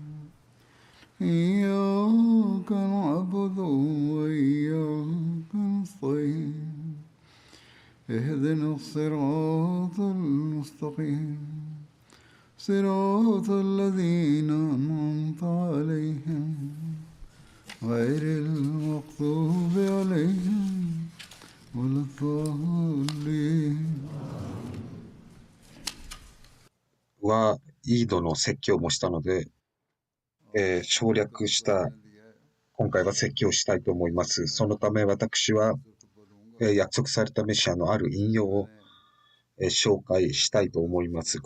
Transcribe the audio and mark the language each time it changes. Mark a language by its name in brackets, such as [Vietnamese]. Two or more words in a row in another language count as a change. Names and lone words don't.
[Arabic] إياك نعبد وإياك نستعين اهدنا الصراط المستقيم صراط الذين أنعمت عليهم غير المغضوب عليهم ولا الضالين [Japanese] は、イードの説教もしたので、省略した、今回は説教したいと思います。そのため私は、約束されたメシアのある引用を、紹介したいと思います。